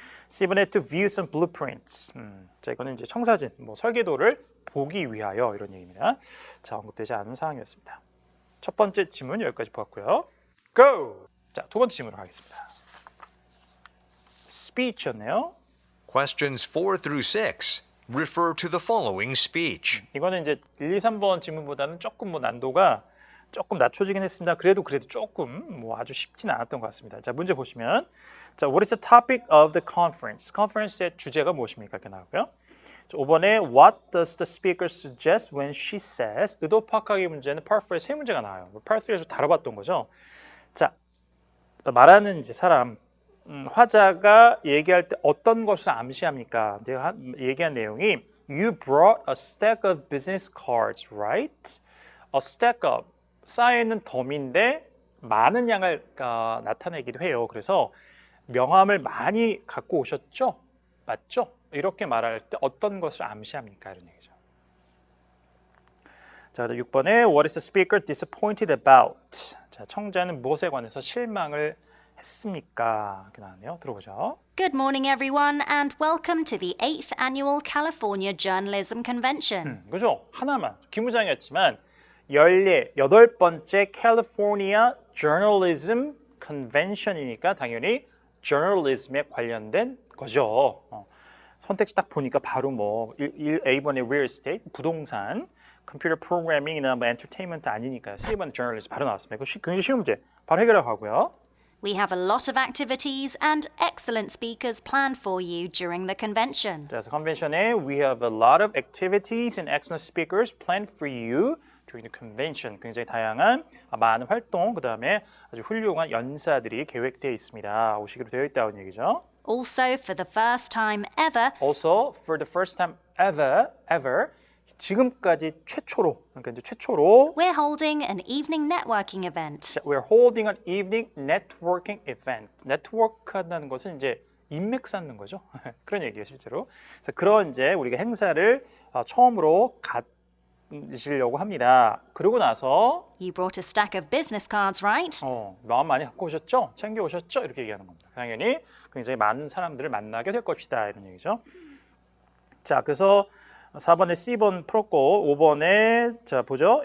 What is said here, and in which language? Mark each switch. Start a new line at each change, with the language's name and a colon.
Korean: C번에
English: to view some blueprints.
Korean: 자, 이거는 이제 청사진, 뭐 설계도를 보기 위하여 이런 얘기입니다. 자, 언급되지 않은 사항이었습니다. 첫 번째 질문 여기까지 보았고요.
English: Go!
Korean: 자, 두 번째 질문으로 가겠습니다. speech였네요.
English: Questions 4 through 6 refer to the following speech.
Korean: 이거는 이제 1, 2, 3번 질문보다는 조금 뭐 난도가 조금 낮춰지긴 했습니다. 그래도 조금 뭐 아주 쉽지는 않았던 것 같습니다. 자, 문제 보시면 자,
English: what is the topic of the conference?
Korean: 컨퍼런스의 주제가 무엇입니까? 이렇게 나오고요. 자, 5번에
English: what does the speaker suggest when she says?
Korean: 의도 파악하기 문제는 part 4에 세 문제가 나와요. part 3에서 다뤄봤던 거죠. 자, 말하는 이제 사람 화자가 얘기할 때 어떤 것을 암시합니까? 내가 얘기한 내용이
English: You brought a stack of business cards, right? A stack of
Korean: 쌓여있는 덤인데 많은 양을 나타내기도 해요. 그래서 명함을 많이 갖고 오셨죠? 맞죠? 이렇게 말할 때 어떤 것을 암시합니까? 이런 얘기죠. 자, 6번에
English: What is the speaker disappointed about?
Korean: 자, 청자는 무엇에 관해서 실망을 했습니까? 이렇게 나왔네요. 들어보죠.
English: Good morning, everyone, and welcome to the 8th Annual California Journalism Convention.
Korean: 그죠? 하나만 기무장이었지만 18번째 California Journalism Convention이니까 당연히 journalism에 관련된 거죠. 선택지 딱 보니까 바로 뭐 A번에 real estate, 부동산, 컴퓨터 프로그래밍이나 뭐 엔터테인먼트 아니니까요. C번 journalism 바로 나왔습니다. 굉장히 쉬운 문제 바로 해결하고 하고요.
English: We have a lot of activities and excellent speakers planned for you during the convention.
Korean: 그래서 컨벤션에
English: we have a lot of activities and excellent speakers planned for you during the convention.
Korean: 굉장히 다양한 많은 활동, 그 다음에 아주 훌륭한 연사들이 계획되어 있습니다. 오시기로 되어 있다는 얘기죠.
English: Also, for the first time ever, Also, for the first time ever,
Korean: 지금까지 최초로, 그러니까 이제 최초로
English: we're holding an evening networking event. we're holding an evening networking event.
Korean: 네트워크 한다는 것은 이제 인맥 쌓는 거죠. 그런 얘기예요, 실제로. 그래서 그런 이제 우리가 행사를 처음으로 가지려고 합니다. 그러고 나서
English: You brought a stack of business cards, right?
Korean: 마음 많이 갖고 오셨죠? 챙겨 오셨죠? 이렇게 얘기하는 겁니다. 당연히 굉장히 많은 사람들을 만나게 될 것이다 이런 얘기죠. 자, 그래서 4번에 C번 풀었고 5번에 자 보죠.